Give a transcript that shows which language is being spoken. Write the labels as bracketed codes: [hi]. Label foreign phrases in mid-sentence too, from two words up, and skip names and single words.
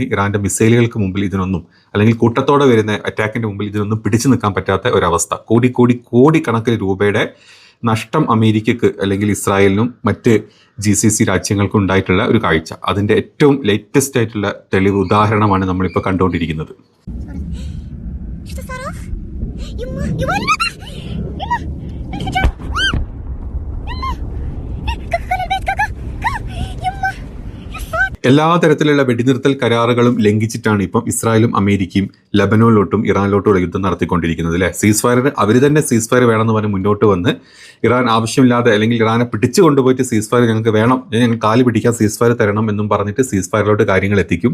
[ml] ഇറാൻ്റെ മിസൈലുകൾക്ക് മുമ്പിൽ ഇതിനൊന്നും, അല്ലെങ്കിൽ കൂട്ടത്തോടെ വരുന്ന അറ്റാക്കിൻ്റെ മുമ്പിൽ ഇതിനൊന്നും പിടിച്ചു നിൽക്കാൻ പറ്റാത്ത ഒരവസ്ഥ. കോടിക്കണക്കിന് രൂപയുടെ നഷ്ടം അമേരിക്കക്ക് അല്ലെങ്കിൽ ഇസ്രായേലിനും മറ്റ് GCC രാജ്യങ്ങൾക്കും ഉണ്ടായിട്ടുള്ള ഒരു കാഴ്ച. അതിൻ്റെ ഏറ്റവും ലേറ്റസ്റ്റ് ആയിട്ടുള്ള തെളിവ് ഉദാഹരണമാണ് നമ്മളിപ്പോൾ കണ്ടുകൊണ്ടിരിക്കുന്നത്. [ru] Что, Саров? Ема! Его не надо! Ема! Не хочу! [ml] എല്ലാ തരത്തിലുള്ള വെടിനിർത്തൽ കരാറുകളും ലംഘിച്ചിട്ടാണ് ഇപ്പം ഇസ്രായേലും അമേരിക്കയും ലെബനോനിലോട്ടും ഇറാനിലോട്ടുള്ള യുദ്ധം നടത്തിക്കൊണ്ടിരിക്കുന്നത് അല്ലേ. അവർ തന്നെ [en] cease fire [ml] വേണമെന്ന് പറഞ്ഞ് മുന്നോട്ട് വന്ന് ഇറാൻ ആവശ്യമില്ലാതെ അല്ലെങ്കിൽ ഇറാനെ പിടിച്ചു കൊണ്ടുപോയിട്ട് [en] cease fire [ml] ഞങ്ങൾക്ക് വേണം, ഞങ്ങൾ കാല് പിടിക്കാൻ [en] cease fire [ml] തരണം എന്നും പറഞ്ഞിട്ട് [en] cease fire-ിലോട്ട് [ml] കാര്യങ്ങൾ എത്തിക്കും.